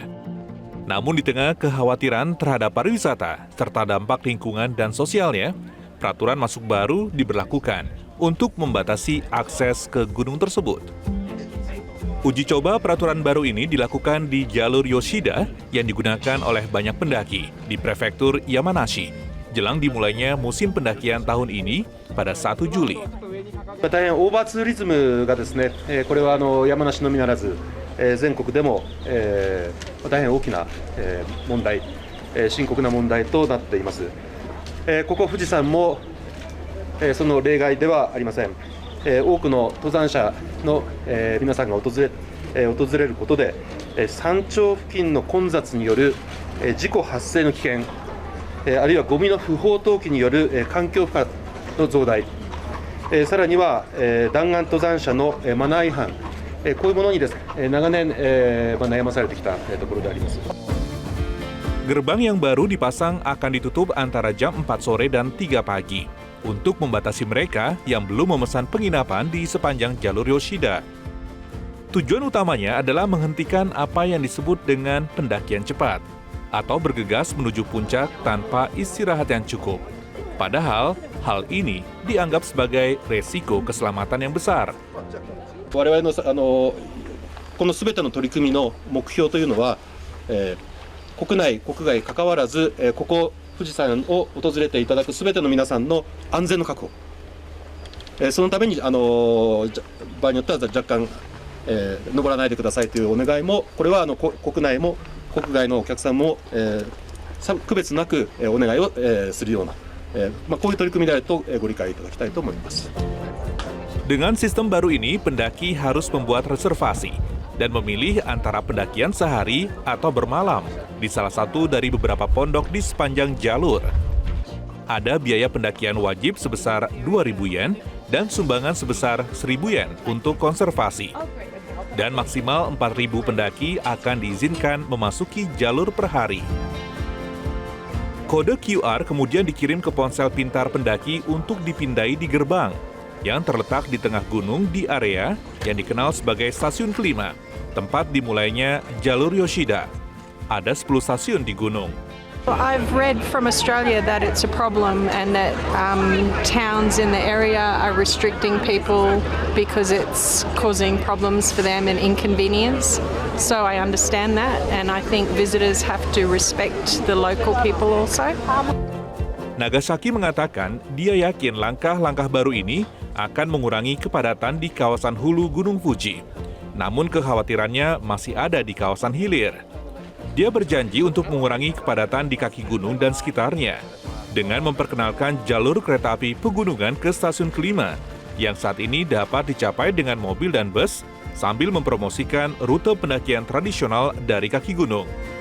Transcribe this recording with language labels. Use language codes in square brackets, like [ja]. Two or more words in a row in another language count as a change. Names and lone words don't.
[id] Namun di tengah kekhawatiran terhadap pariwisata serta dampak lingkungan dan sosialnya, peraturan masuk baru diberlakukan untuk membatasi akses ke gunung tersebut. Uji coba peraturan baru ini dilakukan di jalur Yoshida yang digunakan oleh banyak pendaki di prefektur Yamanashi, jelang dimulainya musim pendakian tahun ini pada 1 Juli. [ja] 大変オーバーツーリズムがですね、これは山梨のみならず、全国でも、大変大きな、問題、深刻な問題となっています。ここ富士山も、その例外ではありません。多くの登山者の、皆さんが訪れることで、山頂付近の混雑による、事故発生の危険、あるいはゴミの不法投棄による、環境負荷の増大、さらには、弾丸登山者の、マナー違反、こういうものにですね、長年、悩まされてきた、ところであります。 [id] Gerbang yang baru dipasang akan ditutup antara jam 4 sore dan 3 pagi untuk membatasi mereka yang belum memesan penginapan di sepanjang jalur Yoshida. Tujuan utamanya adalah menghentikan apa yang disebut dengan pendakian cepat atau bergegas menuju puncak tanpa istirahat yang cukup. Padahal, hal ini dianggap sebagai resiko keselamatan yang besar. 我々のこのすべての取り組みの目標というのは、国内国外関わらず、ここ富士山を訪れていただくすべての皆さんの安全の確保、そのために場合によっては若干、登らないでくださいというお願いも、これは国内も国外のお客さんも、区別なく、お願いを、するような、こういう取り組みであると、ご理解いただきたいと思います。 Dengan sistem baru ini, pendaki harus membuat reservasi dan memilih antara pendakian sehari atau bermalam di salah satu dari beberapa pondok di sepanjang jalur. Ada biaya pendakian wajib sebesar 2.000 yen dan sumbangan sebesar 1.000 yen untuk konservasi. Dan maksimal 4.000 pendaki akan diizinkan memasuki jalur per hari. Kode QR kemudian dikirim ke ponsel pintar pendaki untuk dipindai di gerbang yang terletak di tengah gunung di area yang dikenal sebagai stasiun kelima, tempat dimulainya jalur Yoshida. Ada 10 stasiun di gunung. [en] I've read from Australia that it's a problem and that towns in the area are restricting people because it's causing problems for them and inconvenience. So I understand that, and I think visitors have to respect the local people also. [id] Nagasaki mengatakan dia yakin langkah-langkah baru ini akan mengurangi kepadatan di kawasan hulu Gunung Fuji. Namun kekhawatirannya masih ada di kawasan hilir. Dia berjanji untuk mengurangi kepadatan di kaki gunung dan sekitarnya dengan memperkenalkan jalur kereta api pegunungan ke stasiun kelima yang saat ini dapat dicapai dengan mobil dan bus sambil mempromosikan rute pendakian tradisional dari kaki gunung.